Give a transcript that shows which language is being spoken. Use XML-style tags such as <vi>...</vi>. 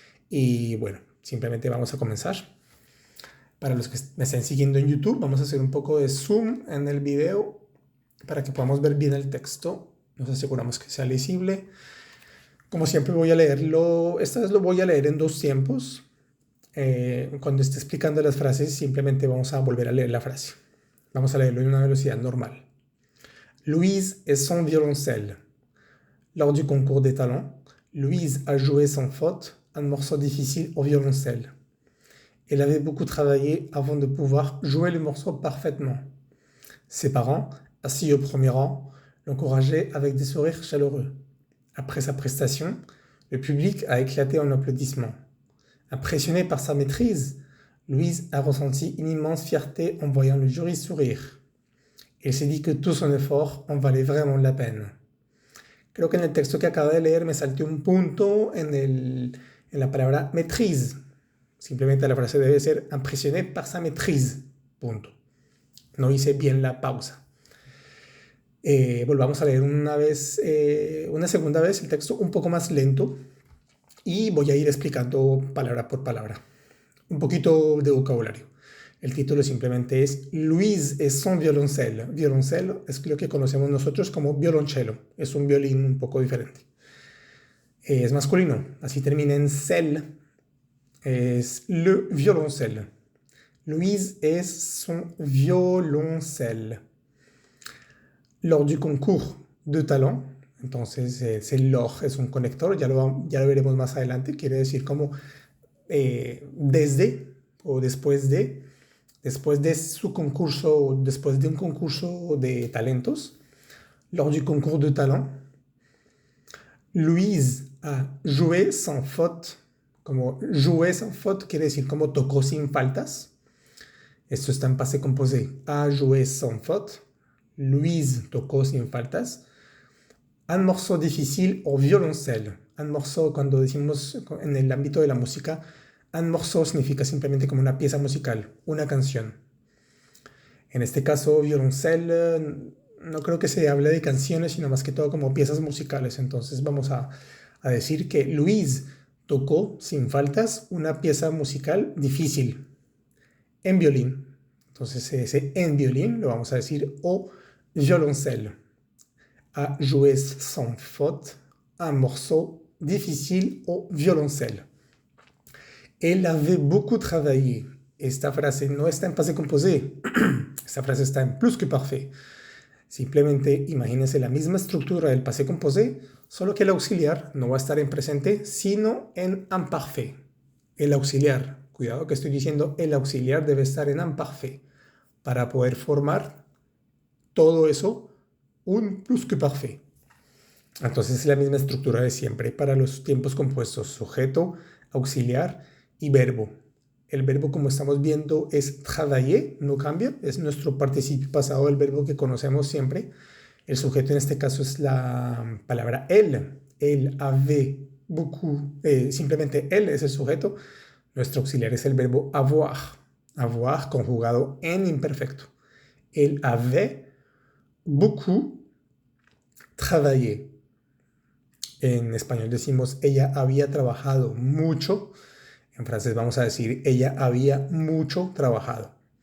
<es>Y bueno, simplemente vamos a comenzar. Para los que me estén siguiendo en YouTube, vamos a hacer un poco de zoom en el video para que podamos ver bien el texto. Nos aseguramos que sea legible. Como siempre voy a leerlo, esta vez lo voy a leer en dos tiempos. Cuando esté explicando las frases, simplemente vamos a volver a leer la frase. Vamos a leerlo en una velocidad normal.</es> <fr>Louise et son violoncelle. Lors du concours des talents, Louise a joué sans faute un morceau difficile au violoncelle. Elle avait beaucoup travaillé avant de pouvoir jouer le morceau parfaitement. Ses parents, assis au premier rang, l'encourageaient avec des sourires chaleureux. Après sa prestation, le public a éclaté en applaudissements. Impressionnée par sa maîtrise, Louise a ressenti une immense fierté en voyant le jury sourire. Elle s'est dit que tout son effort en valait vraiment la peine.</fr> <es>Creo que en el texto que acabo de leer me salté un punto en la palabra maîtrise. Simplemente la frase debe ser</es> <fr>impressionné par sa maîtrise.</fr> <es>Punto. No hice bien la pausa. Volvamos a leer una segunda vez el texto un poco más lento y voy a ir explicando palabra por palabra. Un poquito de vocabulario. El título simplemente es</es> <fr>Louise et son violoncelle.</fr> <es>Violoncelle es lo que conocemos nosotros como violonchelo. Es un violín un poco diferente. Es masculino. Así termina en celle. Es le violoncelle.</es> <fr>Louise et son violoncelle. Lors du concours de talent,</fr> <es>entonces el log es un conector, ya lo veremos más adelante, quiere decir como desde o después de su concurso, después de un concurso de talentos,</es> <fr>lors du concours de talent, Louise a joué sans faute.</fr> <es>Como</es> <fr>joué sans faute</fr> <es>quiere decir como tocó sin faltas. Esto está en passé composé.</es> <fr>A joué sans faute.</fr> <es>Louise tocó sin faltas.</es> <fr>Un morceau difficile au violoncelle.</fr> <es>Un morceau, cuando decimos en el ámbito de la música, un morceau significa simplemente como una pieza musical, una canción. En este caso, violoncelle, no creo que se hable de canciones, sino más que todo como piezas musicales. Entonces vamos a decir que Louise tocó sin faltas una pieza musical difícil en violín. Entonces ese en violín lo vamos a decir</es> <fr>au violoncelle. A joué sans faute un morceau difficile au violoncelle. Elle avait beaucoup travaillé.</fr> <es>Esta frase no está en passé composé. Esta frase está en plus que parfait. Simplemente imagínense la misma estructura del passé composé, solo que el auxiliar no va a estar en presente, sino en imparfait. El auxiliar, cuidado que estoy diciendo, el auxiliar debe estar en imparfait para poder formar todo eso un plus que parfait. Entonces es la misma estructura de siempre para los tiempos compuestos: sujeto, auxiliar y verbo. El verbo, como estamos viendo, es travailler, no cambia, es nuestro participio pasado del verbo que conocemos siempre. El sujeto en este caso es la palabra elle.</es> <fr>Elle avait beaucoup,</fr> <es>simplemente elle es el sujeto. Nuestro auxiliar es el verbo avoir. Avoir conjugado en imperfecto.</es> <fr>Elle avait beaucoup travaillé.</fr> <es>En español decimos ella había trabajado mucho. En francés vamos a decir ella había mucho trabajado.</es>